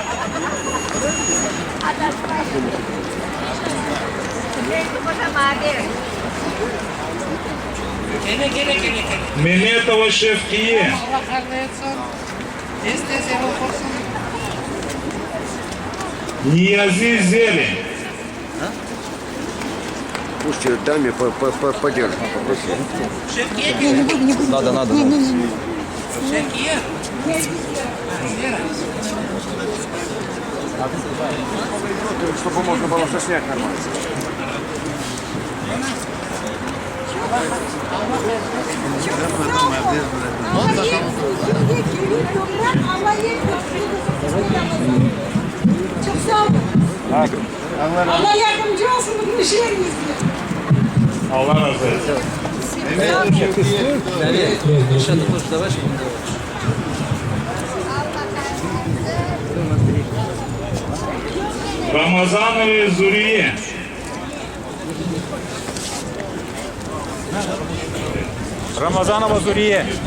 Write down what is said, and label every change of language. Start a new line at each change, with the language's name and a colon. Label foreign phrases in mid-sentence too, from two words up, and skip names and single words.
Crimean Tatar: Gele.
Russian: Меметова Шевкие.
Crimean Tatar: Allah hayırlı etsin. Tez yolu olsun.
Russian: Ниязи Зелень. Пусть даме подержит, попроси.
Crimean Tatar: Şevkiye.
Russian: Надо.
Crimean Tatar: Şevkiye.
Russian: Чтобы можно было заснять нормально.
Crimean Tatar: Çok sağ olun. Allah yardımcı olsun bu işlerinizde. Allah razı olsun.
Russian: Рамазанове Зурие. Рамазанова Зурие.